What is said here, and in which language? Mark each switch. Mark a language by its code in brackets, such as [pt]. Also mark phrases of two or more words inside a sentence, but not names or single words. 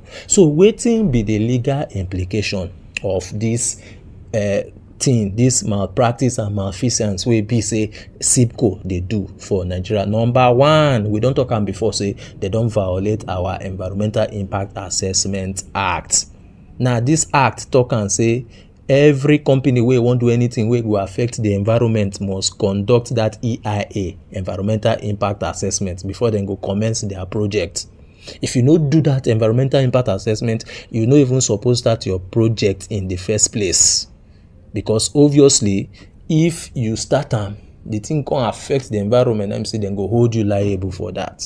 [pcm] So wetin be the legal implication of this thing, this malpractice and malfeasance wey be say SEEPCO dey do for Nigeria? Number one, we don talk am before, say they don violate our Environmental Impact Assessment Act. Now this act talk am say every company wey wan do anything wey go affect the environment must conduct that EIA, Environmental Impact Assessment, before dem go commence their project. If you no do that environmental impact assessment, you no even suppose start your project in the first place. Because obviously, if you start am, the thing can affect the environment, I'm saying dem go hold you liable for that.